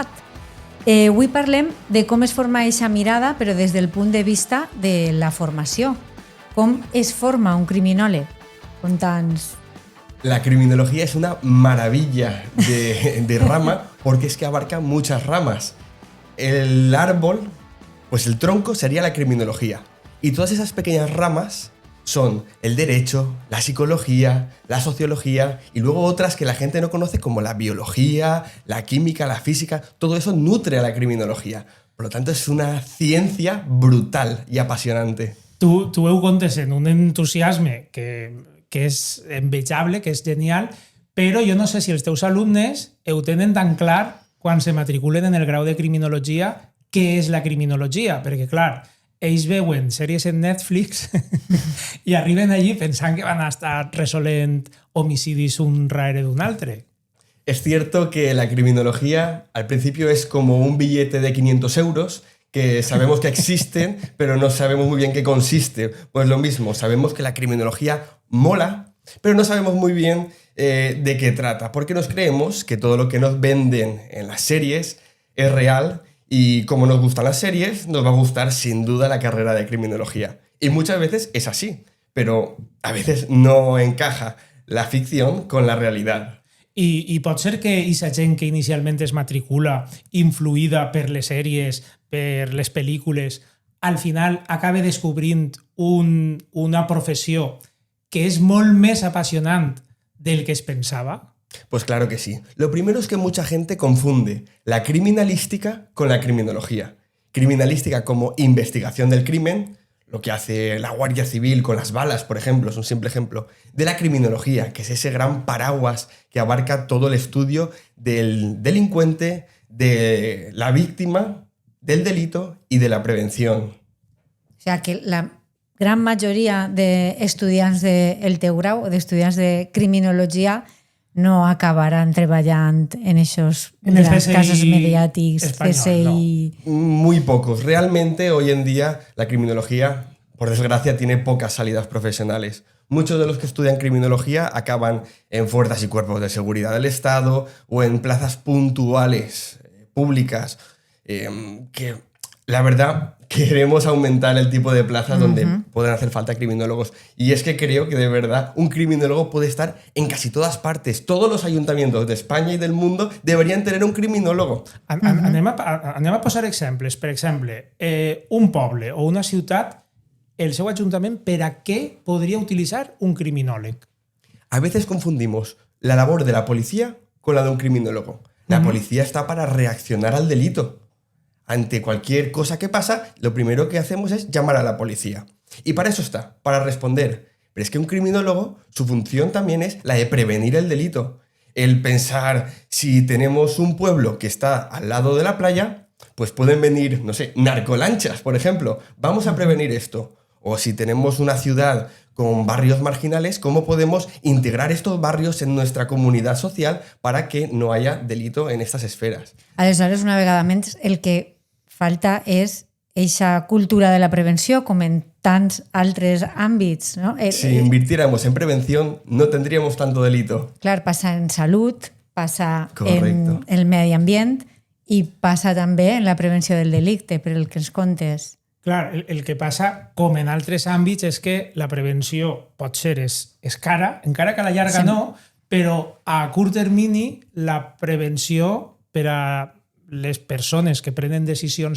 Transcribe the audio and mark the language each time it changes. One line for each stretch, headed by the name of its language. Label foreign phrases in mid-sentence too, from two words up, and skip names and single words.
Catalan: Avui parlem de com es forma aquesta mirada, però des del punt de vista de la formació. Com es forma un criminòleg? Conta'ns.
Spanish: La criminología es una maravilla de rama porque es que abarca muchas ramas. El árbol, pues el tronco sería la criminología. Y todas esas pequeñas ramas son el derecho, la psicología, la sociología y luego otras que la gente no conoce como la biología, la química, la física. Todo eso nutre a la criminología. Por lo tanto, es una ciencia brutal y apasionante. Tu ho contes en un entusiasme que és envejable, que és genial, però jo no sé si els teus alumnes ho tenen tan clar quan se matriculen en el grau de criminologia què és la criminologia, perquè clar, ells veuen sèries en Netflix i arriben allí pensant que van a estar resolent homicidis un rere d'un altre. Es cierto que la criminología al principio es como un billete de 500 euros que sabemos que existen, pero no sabemos muy bien qué consiste. Pues lo mismo, sabemos que la criminología mola, pero no sabemos muy bien de qué trata, porque nos creemos que todo lo que nos venden en las series es real. Y como nos gustan las series, nos va a gustar sin duda la carrera de criminología. Y muchas veces es así, pero a veces no encaja la ficción con la realidad.
Catalan: I pot ser que aquesta gent que inicialment es matricula influïda per les sèries, per les pel·lícules, al final acabe descobrint una professió que és molt més apassionant del que es pensava?
Spanish: Pues claro que sí. Lo primero es que mucha gente confunde la criminalística con la criminología. Criminalística como investigación del crimen, lo que hace la Guardia Civil con las balas, por ejemplo, es un simple ejemplo, de la criminología, que es ese gran paraguas que abarca todo el estudio del delincuente, de la víctima, del delito y de la prevención. O sea,
Catalan: que la gran majoria d'estudiants del teu grau, d'estudiants de criminologia, no acabaran treballant en esos grans casos mediàtics, CSI.
Spanish: No. Muy pocos. Realmente hoy en día la criminología, por desgracia, tiene pocas salidas profesionales. Muchos de los que estudian criminología acaban en fuerzas y cuerpos de seguridad del Estado o en plazas puntuales, públicas, que la verdad queremos aumentar el tipo de plazas donde pueden hacer falta criminólogos. Y es que creo que de verdad un criminólogo puede estar en casi todas partes. Todos los ayuntamientos de España y del mundo deberían tener un criminólogo.
Catalan: Anem a posar exemples. Per exemple, un poble o una ciutat, el seu ajuntament, per a què podria utilitzar un criminòleg?
Spanish: A veces confundimos la labor de la policía con la de un criminólogo. La policía está para reaccionar al delito. Ante cualquier cosa que pasa, lo primero que hacemos es llamar a la policía. Y para eso está, para responder. Pero es que un criminólogo, su función también es la de prevenir el delito. El pensar, si tenemos un pueblo que está al lado de la playa, pues pueden venir, no sé, narcolanchas, por ejemplo. Vamos a prevenir esto. O si tenemos una ciudad con barrios marginales, ¿cómo podemos integrar estos barrios en nuestra comunidad social para que no haya delito en estas esferas?
Catalan: Aleshores, una vegada més, el que falta és eixa cultura de la prevenció, com en tants altres àmbits. No?
Spanish: Si invirtiéramos en prevención, no tendríamos tanto delito.
Catalan: Clar, passa en salut, passa
Spanish: Correcto.
Catalan: en el medi ambient i passa també en la prevenció del delicte, per el que ens contes. Clar, el que passa, com en altres àmbits, és que la prevenció pot ser és cara, encara que a la llarga no, però a curt termini la prevenció per a les persones que prenen decisions